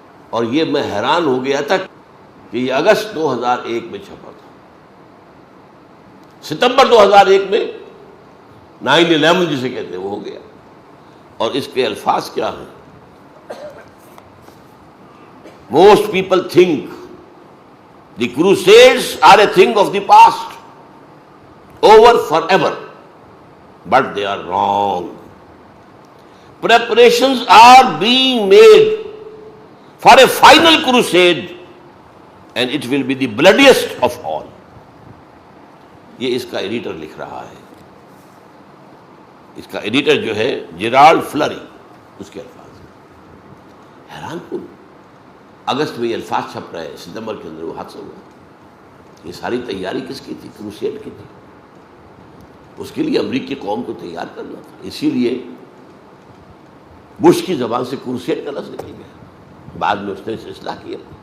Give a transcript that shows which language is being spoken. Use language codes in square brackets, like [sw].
[ur] اور یہ میں حیران ہو گیا تھا کہ یہ اگست 2001 میں چھپا تھا۔ ستمبر 2001 میں 9/11 جسے کہتے ہیں وہ ہو گیا، اور اس کے الفاظ کیا ہیں؟ [en] Most people think the crusades are a thing of the past over forever, but they are wrong. Preparations are being made for a final crusade and it will be the bloodiest of all. [ur] یہ اس کا editor لکھ رہا ہے، اس کا editor جو ہے Gerald فلری، اس کے الفاظ حیران کن۔ اگست میں یہ الفاظ چھپ رہے ہیں، ستمبر کے اندر وہ حادثہ ہوا۔ یہ ساری تیاری کس کی تھی؟ کروسیڈ کی تھی۔ اس کے لیے امریکی قوم کو تیار کرنا تھا، اسی لیے بش کی زبان سے کروسیڈ کا لفظ نکل گیا، بعد میں اس نے اسے اصلاح کیا۔